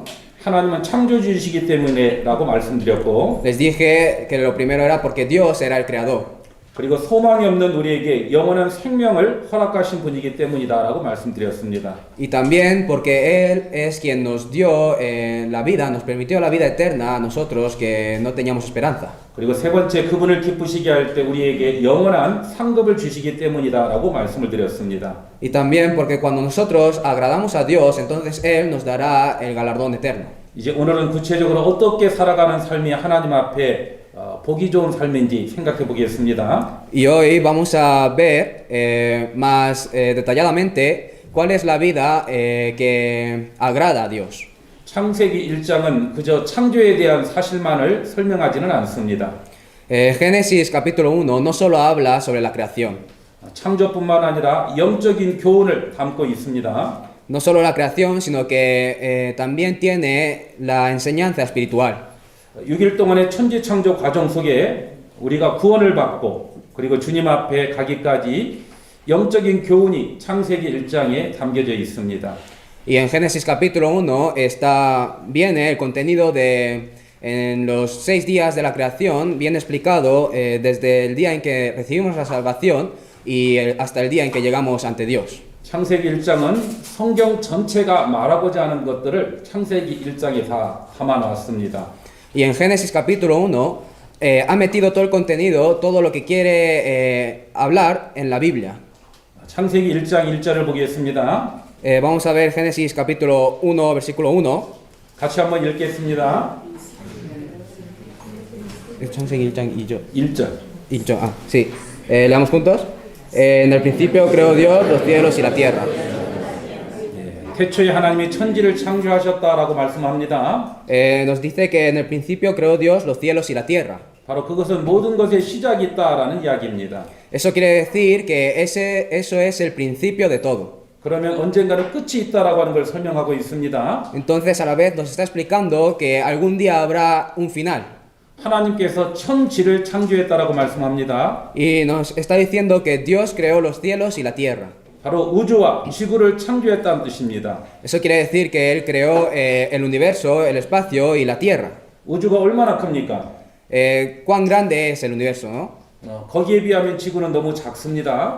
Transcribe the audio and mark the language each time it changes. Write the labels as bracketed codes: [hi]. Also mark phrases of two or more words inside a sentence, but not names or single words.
[ko] 하나님은 창조주이시기 때문에라고 말씀드렸고 [es] Les dije que lo primero era porque Dios era el creador. [ko] 그리고 소망이 없는 우리에게 영원한 생명을 허락하신 분이기 때문이다라고 말씀드렸습니다. [es] Y también porque Él es quien nos dio la vida, nos permitió la vida eterna a nosotros que no teníamos esperanza. [ko] 그리고 세 번째 그분을 기쁘시게 할 때 우리에게 영원한 상급을 주시기 때문이다라고 말씀을 드렸습니다. [es] Y también porque cuando nosotros agradamos a Dios, entonces Él nos dará el galardón eterno. [ko] 이제 오늘은 구체적으로 어떻게 살아가는 삶이 하나님 앞에 보기 좋은 삶인지 생각해 보겠습니다. [es] Y hoy vamos a ver más detalladamente cuál es la vida que agrada a Dios. [ko] 창세기 1장은 그저 창조에 대한 사실만을 설명하지는 않습니다. [es] Génesis capítulo 1 no solo habla sobre la creación, [ko] 창조뿐만 아니라 영적인 교훈을 담고 있습니다. [es] no solo la creación, sino que también tiene la enseñanza espiritual. [ko] 6일 동안의 천지 창조 과정 속에 우리가 구원을 받고 그리고 주님 앞에 가기까지 영적인 교훈이 창세기 1장에 담겨져 있습니다. [es] Y en Génesis capítulo 1 viene el contenido en los 6 días de la creación, viene explicado desde el día en que recibimos la salvación y hasta el día en que llegamos ante Dios. [ko] 창세기 1장은 성경 전체가 말하고자 하는 것들을 창세기 1장에 다 담아 놨습니다. [es] Y en Génesis capítulo 1 ha metido todo el contenido, todo lo que quiere hablar en la Biblia. [ko] 창세기 1장 1절을 보겠습니다. [es] Vamos a ver Génesis capítulo 1, versículo 1. [ko] 같이 한번 읽겠습니다. 창세기 1장 2절. 1절. [es] Sí. Leamos juntos. En el principio creó Dios los cielos y la tierra. [ko] 태초에 하나님이 천지를 창조하셨다라고 말씀합니다. [es] Nos dice que en el principio creó Dios los cielos y la tierra. [ko] 바로 그것은 모든 것의 시작이 있다라는 이야기입니다. [es] Eso quiere decir que eso es el principio de todo. [ko] 그러면 언젠가는 끝이 있다라고 하는 걸 설명하고 있습니다. [es] Entonces a la vez nos está explicando que algún día habrá un final. [ko] 하나님께서 천지를 창조했다라고 말씀합니다. [es] Y nos está diciendo que Dios creó los cielos y la tierra. [ko] 바로 우주와 지구를 창조했다는 뜻입니다. [es] Eso quiere decir que Él creó el universo, el espacio y la tierra. [ko] 우주가 얼마나 큽니까? [es] ¿Cuán grande es el universo, no? [ko] 거기에 비하면 지구는 너무 작습니다.